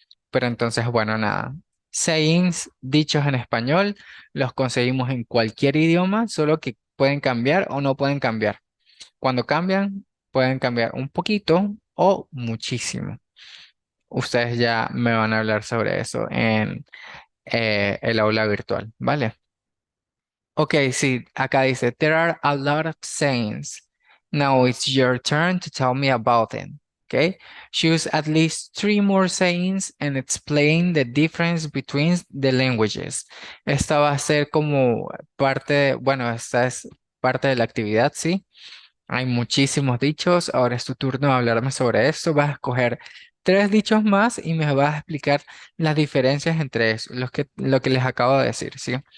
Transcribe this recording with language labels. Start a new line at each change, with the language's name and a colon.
Spanish: Pero entonces, bueno, nada. Sayings dichos en español los conseguimos en cualquier idioma, solo que pueden cambiar o no pueden cambiar. Cuando cambian, pueden cambiar un poquito o muchísimo. Ustedes ya me van a hablar sobre eso en el aula virtual, ¿vale?
English: Ok,
Spanish: sí, acá dice,
English: there are a lot of sayings. Now it's your turn to tell me about them. Okay, choose at least three more sayings and explain the difference between the languages.
Spanish: Esta va a ser como parte, bueno, esta es parte de la actividad, ¿sí? Hay muchísimos dichos. Ahora es tu turno de hablarme sobre esto. Vas a escoger tres dichos más y me vas a explicar las diferencias entre eso, lo que les acabo de decir, ¿sí?